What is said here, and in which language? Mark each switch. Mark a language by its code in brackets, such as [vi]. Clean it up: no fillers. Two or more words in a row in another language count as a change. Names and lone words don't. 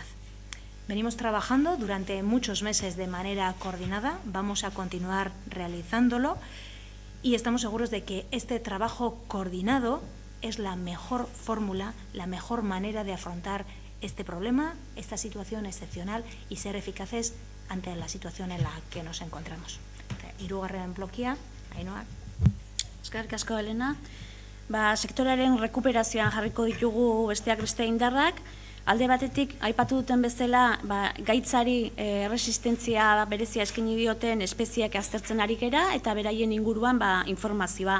[es] Venimos trabajando durante muchos meses de manera coordinada, vamos a continuar realizándolo y estamos seguros de que este trabajo coordinado es la mejor fórmula, la mejor manera de afrontar este problema, esta situación excepcional y ser eficaces ante la situación en la que nos encontramos. [eu] Hirugarren blokia, Ainhoa. Eskerrik asko, Elena. Sektorearen rekuperazioan jarriko ditugu besteak beste indarrak. Alde batetik, aipatu duten bezala, gaitzari resistentzia berezia eskaini dioten espeziak aztertzen ari gera eta beraien inguruan informazioa.